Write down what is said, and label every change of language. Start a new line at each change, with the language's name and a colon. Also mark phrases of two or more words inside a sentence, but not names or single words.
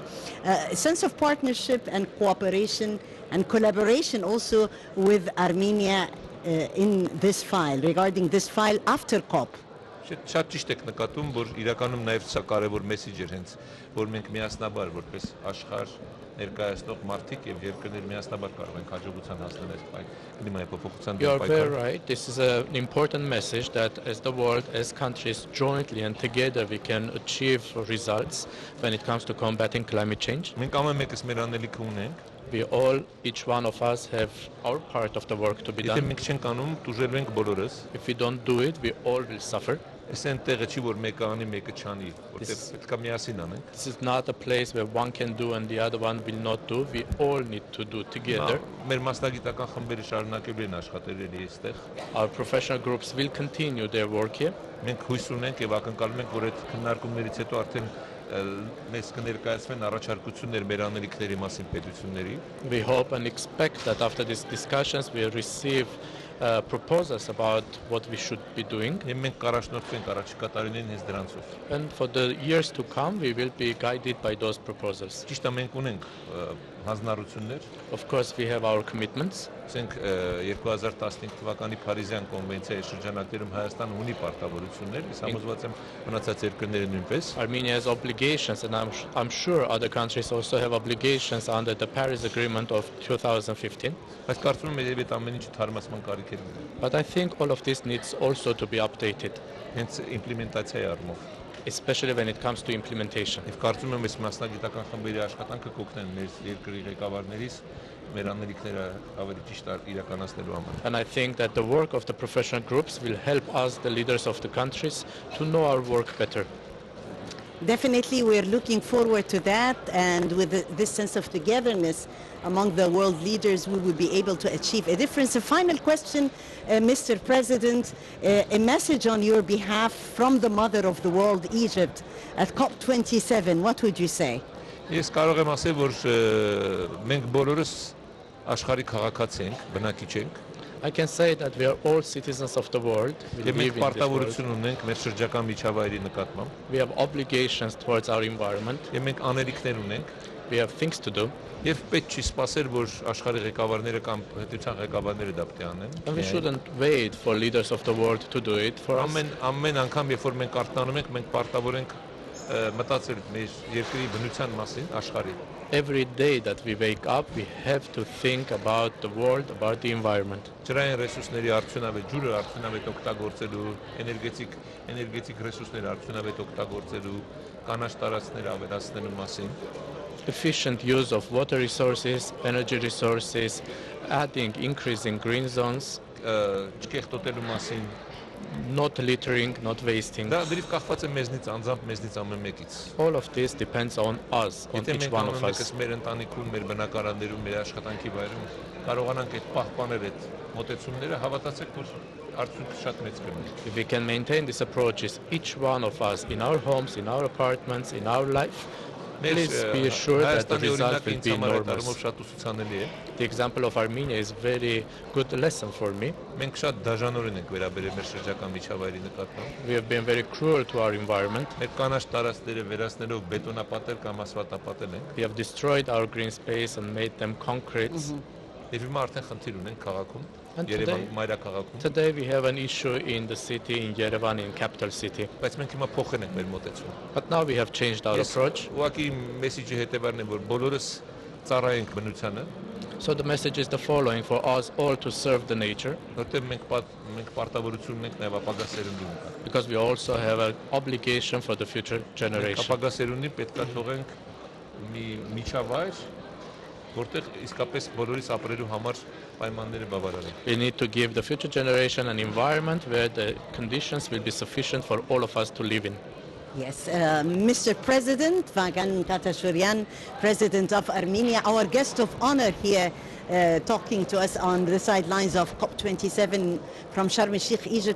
English: A sense of partnership and cooperation and collaboration also with Armenia in this file, regarding this file after COP.
Armenian: Շատ ճիշտ եք նկատում որ իրականում նաեւ սա կարեւոր մեսեջ էր հենց որ մենք միասնաբար որպես աշխարհ ներկայացնող մարդիկ եւ երկրներ միասնաբար կարող ենք հաջողության հասնել այս կլիմայի փոփոխության
English: You are very
Armenian: պայքարը
English: right. This is an important message that as the world, as countries jointly and together we can achieve results when it comes to combating climate change.
Armenian: մենք ամեն մեկս մեր անելիքը ունենք
English: We all, each one of us have our part of the work to be
Armenian: եթե
English: done.
Armenian: մենք չենք անում դուժելու ենք բոլորս
English: If we don't do it, we all will suffer.
Armenian: այս այնտեղը չի որ մեկը անի մեկը չանի որտեղ
English: This-
Armenian: պետք է միասին անենք
English: This is not a place where one can do and the other one will not do. We all need to do together.
Armenian: մեր մասնագիտական խմբերը շարունակելու են աշխատել այստեղ
English: Our professional groups will continue their work here.
Armenian: մենք հույս ունենք եւ ակնկալում ենք որ այդ քննարկումներից հետո արդեն մեզ կներկայացվեն առաջարկություններ մեր անելիքների մասին պետությունների
English: We hope and expect that after these discussions we receive proposals about what we should be doing.
Armenian: եւ մենք կառաջնորդվենք առաջիկա տարիներին հենց դրանցով
English: And for the years to come, we will be guided by those proposals.
Armenian: ճիշտ է մենք ունենք հանձնառություններ
English: Of course, we have our commitments.
Armenian: ասենք 2015 թվականի Փարիզյան կոնվենցիայի շրջանակներում Հայաստանը ունի պարտավորություններ ես համոզված եմ մնացած երկրները նույնպես
English: Armenia has obligations, and I'm sure other countries also have obligations under the Paris Agreement of 2015.
Armenian: բայց կարծում եմ երբ այդ ամեն ինչը թարմացման կարիք է
English: But I think all of this needs also to be updated,
Armenian: հենց իմպլեմենտացիայի առումով
English: especially when it comes to implementation.
Armenian: եւ կարծում եմ այս մասնագիտական խմբերի աշխատանքը կօգնեն մեր երկրի ղեկավարներից մեր անելիքները ավելի ճիշտ իրականացնելու համար
English: And I think that the work of the professional groups will help us, the leaders of the countries, to know our work better. Definitely, we're looking forward to that, and with this sense of togetherness among the world leaders, we will be able to achieve a difference. A final question, Mr. President, a message on your behalf from the mother of the world, Egypt, at COP27. What would you say?
Armenian: Ես կարող եմ ասել որ մենք բոլորս աշխարհի քաղաքացի ենք բնակիչ ենք
English: I can say that we are all citizens of the world. We
Armenian: եւ
English: live
Armenian: մենք
English: in this world.
Armenian: պարտավորություն ունենք մեր շրջակա միջավայրի նկատմամբ
English: We have obligations towards our environment.
Armenian: եւ մենք անելիքներ ունենք
English: We have things to do.
Armenian: եւ պետք չի սпасել որ աշխարհի ղեկավարները կամ պետության ղեկավարները դա պետք է անեն
English: And we shouldn't wait for leaders of the world to do it for us.
Armenian: ամեն անգամ երբ որ մենք արտանում ենք մենք պարտավոր ենք մտածել մեր երկրի բնության մասին աշխարհի։
English: Every day that we wake up, we have to think about the world, about the environment.
Armenian: Ջրային ռեսուրսների արդյունավետ ջուրը արդյունավետ օգտագործելու, էներգետիկ ռեսուրսները արդյունավետ օգտագործելու, կանաչ տարածքները ավելացնելու մասին,
English: Efficient use of water resources, energy resources, adding, increasing green zones,
Armenian: չկեղտոտելու մասին,
English: not littering, not wasting.
Armenian: դա դրիվ կախված է մեզնից, անձամբ մեզնից ամեն մեկից։
English: All of this depends on us, on
Armenian: Եթե
English: each
Armenian: մենք
English: one of
Armenian: ամեն
English: us.
Armenian: մեկս մեր ընտանիքում, մեր բնակարաններում, մեր աշխատանքի վայրում կարողանանք այդ պահպանել այդ մոտեցումները, հավատացեք, որ արդյունքը շատ մեծ կլինի։
English: If we can maintain these approaches, each one of us, in our homes, in our apartments, in our life, please be assured that the
Armenian: Հայաստանի
English: result
Armenian: օրինակը
English: will
Armenian: ինձ
English: be
Armenian: համար այդ
English: enormous.
Armenian: առումով շատ ուսուցանելի է։
English: The example of Armenia is a very good lesson for me.
Armenian: Մենք շատ դաժանորեն ենք վերաբերել մեր շրջակա միջավայրի նկատմամբ։
English: We have been very cruel to our environment.
Armenian: Մեր կանաչ տարածքները վերացնելով բետոնապատել կամ ասֆալտապատել ենք։
English: We have destroyed our green space and made them concrete.
Armenian: Եվ հիմա արդեն խնդիր ունենք քաղաքում,
English: And
Armenian: Երևան
English: today-
Armenian: մայրաքաղաքում։
English: Today we have an issue in the city, in Yerevan, in capital city.
Armenian: Բայց մենք հիմա փոխել ենք մեր մոտեցումը։
English: But now we have changed our approach.
Armenian: Ուղղակի մեսիջի հետևարն է, որ բոլորս ծառայենք բնությանը,
English: So the message is the following: for us all to serve the nature,
Armenian: որտեղ մենք պարտավորություն ունենք նաև ապագա սերունդի ունենք։
English: because we also have an obligation for the future generation.
Armenian: Ապագա սերունդին պետք է թողենք մի միջավայր, որտեղ իսկապես բոլորիս ապրելու համար պայմանները բավարար են։
English: We need to give the future generation an environment where the conditions will be sufficient for all of us to live in. Yes, Mr. President, Vagan Katashurian, President of Armenia, our guest of honor here, talking to us on the sidelines of COP27 from Sharm el-Sheikh, Egypt.